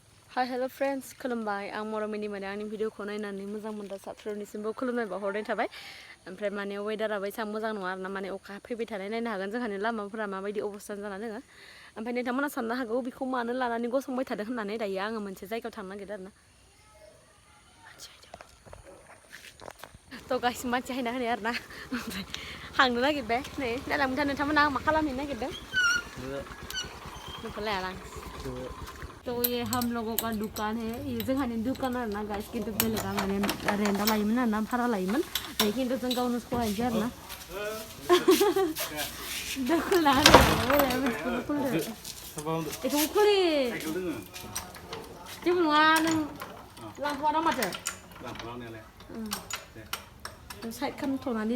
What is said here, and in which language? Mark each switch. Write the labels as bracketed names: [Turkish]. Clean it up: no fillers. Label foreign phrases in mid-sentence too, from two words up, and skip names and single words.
[English] Hi hello friends [Bodo] खुलुमबाय आं मरमिनि माने आंनि भिडिअखौ नायनानै मोजां मोनग्रा साफ्रोमनिसिमबो खुलुमनाय बावहरनाय थाबाय ओमफ्राय माने वेदाराबो एसेबां मोजां नङा आरोना माने अखा फैबाय थानाय नायनो हागोन जोंहानि लामाफोरा माबायदि अबस्था जाना दोङो ओमफ्राय नोंथांमोना साननो हागौ बेखौ मानो लानानै गसंबाय थादों होननानै दायो आङो मोनसे जायगायाव थांनो नागिरदों आरोना थ' गासिबो मानसि हायना होनाय आरोना ओमफ्राय हांनो नागिरबाय नै नायलांबाय था नोंथांमोना आं मा खालामहैनो नागिरदों नोंखौ लाया आं [Hindi] तो ये हम लोगों का दुकान है [Bodo] ये जोंहानि दुकान आरोना गाइस किन्तु बेलेगा माने रेन्टआव लायोमोन आरोना भारा लायोमोन किन्तु जों गावनो सहायनोसै आरोना दख'ना बेखौबो खुलि जेबो नङा नों लांथ'वा ना माथो साइड खालामथ'नानै